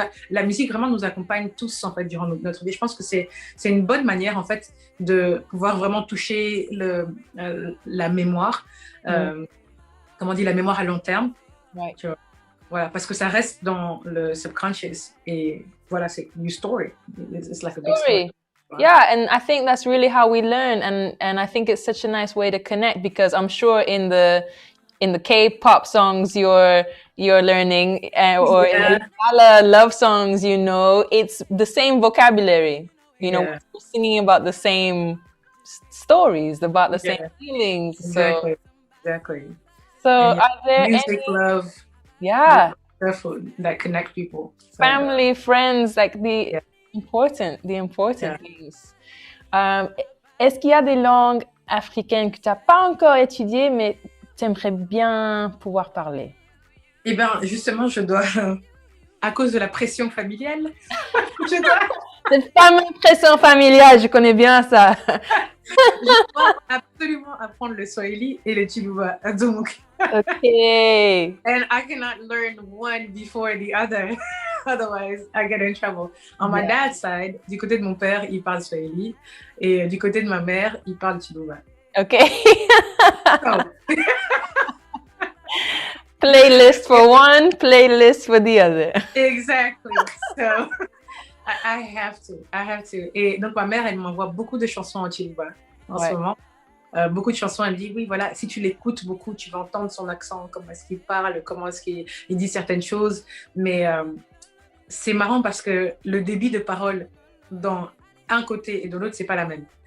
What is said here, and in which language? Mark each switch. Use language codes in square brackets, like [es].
[fr] La musique vraiment nous accompagne tous en fait durant notre vie. Je pense que c'est une bonne manière en fait de pouvoir vraiment toucher la mémoire, comment on dit, la mémoire à long terme. Tu vois, voilà, parce que ça reste dans le subconscious et voilà, c'est une story. [en] It's like a big story. Yeah, and I think that's really how we learn, and I think it's such a nice way to connect, because I'm sure in the K-pop songs you're learning, or in the love songs, you know, it's the same vocabulary. You know, we're singing about the same stories, about the same feelings. Exactly. So are there music, love, that connect people, family, friends, like the important things. [fr] Est-ce qu'il y a des langues africaines que tu n'as pas encore étudiées, mais tu aimerais bien pouvoir parler? Eh bien, justement, je dois, à cause de la pression familiale, Cette fameuse pression familiale, je connais bien ça. Je dois absolument apprendre le Swahili et le Chiluba. Donc, [en] okay. And I cannot learn one before the other. Otherwise, I get in trouble. On my dad's side, [fr] du côté de mon père, il parle Swahili. Et du côté de ma mère, il parle Chiluba. [en] OK. Playlist for one, playlist for the other. Exactly. So, I have to. [fr] Et donc, ma mère, elle m'envoie beaucoup de chansons en Chiluba en ce moment. beaucoup de chansons, elle dit, oui, voilà, si tu l'écoutes beaucoup, tu vas entendre son accent, comment est-ce qu'il parle, comment est-ce qu'il dit certaines choses. Mais c'est marrant parce que le débit de parole dans un côté et de l'autre, c'est pas la même.